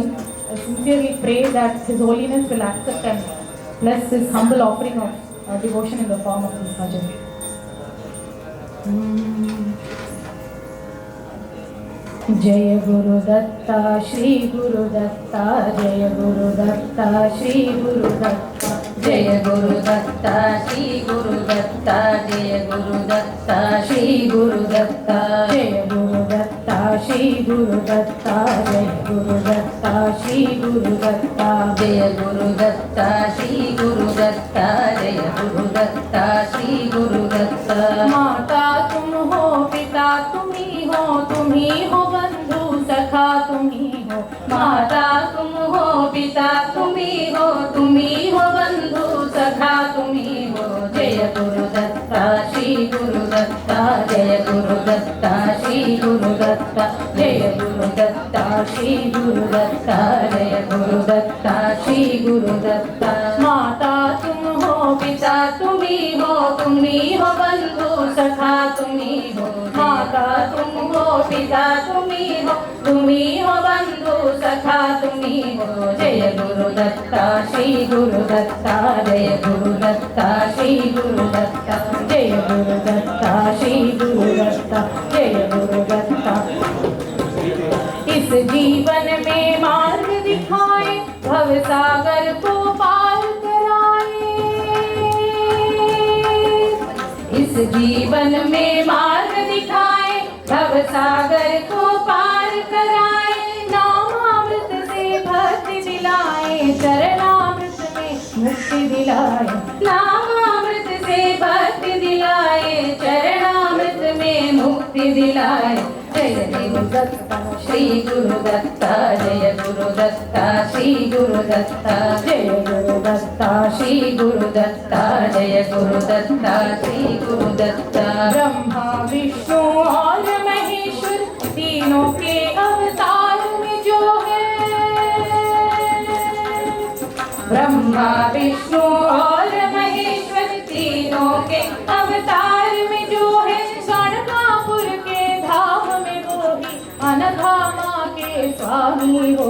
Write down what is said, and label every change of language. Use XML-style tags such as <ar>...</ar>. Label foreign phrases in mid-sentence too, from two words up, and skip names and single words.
<en>I sincerely pray that His Holiness will accept and bless this humble offering of devotion in the form of this bhajan.</en> <hi>जय गुरु दत्ता श्री गुरु दत्ता जय गुरु दत्ता श्री गुरु दत्ता जय गुरु दत्ता श्री गुरु दत्ता जय गुरु दत्ता श्री गुरु दत्ता जय गुरु दत्ता श्री गुरु दत्ता जय गुरु दत्ता श्री गुरु दत्ता जय गुरु दत्ता श्री गुरु दत्ता जय गुरु दत्ता श्री गुरु दत्ता माता तुम हो पिता तुम ही हो बंधु सखा तुम ही हो माता तुम हो पिता तुम ही हो बंधु सखा तुम ही हो जय गुरु दत्ता श्री गुरु दत्ता जय गुरु दत्ता श्री गुरु दत्ता जय गुरु दत्ता श्री गुरु दत्ता जय गुरु दत्ता श्री गुरु दत्ता माता तुम हो पिता तुम ही हो बंधु सखा तुम ही हो माता तुम हो पिता तुम ही हो बंधु सखा तुम ही हो जय गुरु दत्ता श्री गुरु दत्ता जय गुरु दत्ता श्री गुरु दत्ता जय गुरु दत्ता श्री गुरु दत्ता जय गुरु दत्ता इस जीवन में मार्ग दिखाए भव सागर को पार कराए इस जीवन में मार्ग दिखाए भव सागर को पार कराए नामामृत से भक्ति दिलाए चरणामृत में मुक्ति दिलाए नामामृत से भक्ति दिलाए चरणामृत में मुक्ति दिलाए जय गुरु दत्ता श्री गुरु दत्ता जय गुरु दत्ता श्री गुरु दत्ता जय गुरु दत्ता श्री गुरु दत्ता जय गुरु दत्ता श्री गुरु दत्ता ब्रह्मा विष्णु और महेश्वर तीनों के अवतार में जो है ब्रह्मा विष्णु और महेश्वर तीनों के अवतार में जो है गणकापुर के धाम में वो ही अनघा माँ के स्वामी हो</hi>